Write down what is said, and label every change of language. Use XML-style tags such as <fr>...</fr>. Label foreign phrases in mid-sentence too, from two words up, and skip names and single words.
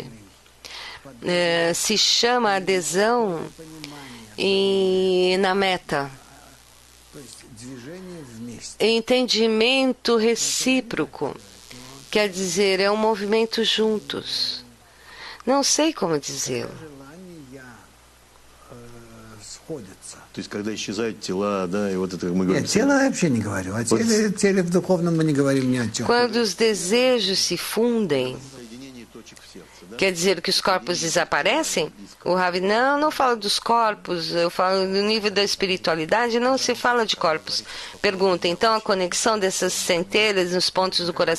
<pt>Se chama adesão na meta. Entendimento recíproco. Quer dizer, é um movimento juntos. Não sei como dizê-lo.</pt> <ru>То есть, когда исчезают тела, да, и вот это мы говорим... Нет, тело я вообще не говорю. О теле в духовном мы не говорим ни о чем.</ru> <pt>Quando os desejos se fundem, quer dizer que os corpos desaparecem? O Ravi, não fala dos corpos, eu falo do nível da espiritualidade, não se fala de corpos. Pergunta, então a conexão dessas centelhas nos pontos do coração?</pt>